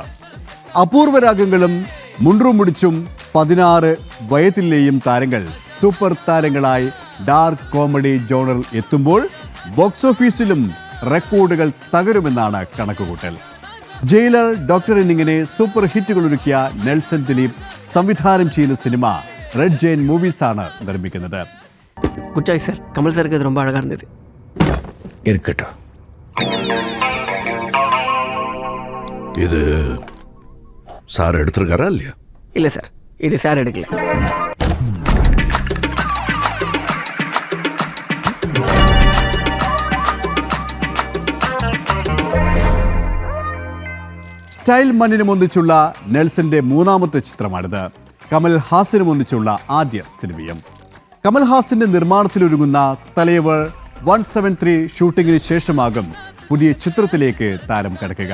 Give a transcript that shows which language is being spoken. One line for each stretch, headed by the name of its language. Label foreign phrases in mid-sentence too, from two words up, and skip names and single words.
Malayalam: അപൂർവരാഗങ്ങളും മുണ്ടുമുടിച്ചും 16 വയത്തിലെയും താരങ്ങൾ സൂപ്പർ താരങ്ങളായി
English: dark comedy
Malayalam: ജോണറിൽ എത്തുമ്പോൾ ബോക്സ് ഓഫീസിലും റെക്കോർഡുകൾ തകരുമെന്നാണ് കണക്കുകൂട്ടൽ. ജയിലർ, ഡോക്ടർ എന്നിങ്ങനെ സൂപ്പർ ഹിറ്റുകൾ ഒരുക്കിയ നെൽസൺ ദിലീപ് സംവിധാനം ചെയ്യുന്ന സിനിമ റെഡ് ജെയിൻ മൂവീസ് ആണ് നിർമ്മിക്കുന്നത്.
English: good choice sir.
Tamil: கமல் சாருக்கு அது ரொம்ப அழகாக இருந்தது. இருக்கட்டும். இது சார் எடுத்திருக்காரா இல்லையா? இல்லை சார், இது சார் எடுக்கல.
Malayalam: സ്റ്റൈൽ മണ്ണിനും ഒന്നിച്ചുള്ള നെൽസന്റെ മൂന്നാമത്തെ ചിത്രമാണിത്. കമൽഹാസനും ഒന്നിച്ചുള്ള ആദ്യ സിനിമയും. കമൽഹാസന്റെ നിർമ്മാണത്തിലൊരുങ്ങുന്ന തലൈവർ 173 ഷൂട്ടിങ്ങിന് ശേഷമാകും പുതിയ ചിത്രത്തിലേക്ക് താരം കടക്കുക.